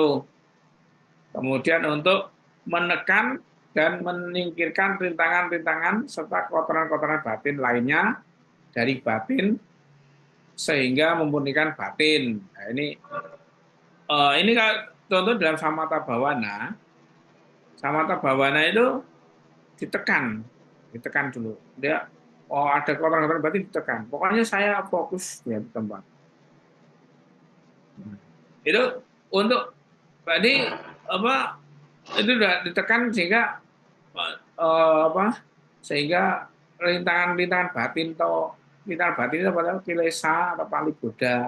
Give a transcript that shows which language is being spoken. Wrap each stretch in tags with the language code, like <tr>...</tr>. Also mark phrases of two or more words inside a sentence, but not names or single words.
<id>Kemudian untuk menekan dan menyingkirkan rintangan-rintangan serta kotoran-kotoran batin lainnya dari batin sehingga memurnikan batin. Nah ini contoh dalam</id> <pi>samatha bhavana. Samatha bhavana</pi> <id>itu ditekan dulu. Dia ada kotoran-kotoran batin ditekan. Pokoknya saya fokus di tempat. Itu untuk tadi itu sudah ditekan sehingga sehingga rintangan batin itu pada kilesa atau paliboda.</id>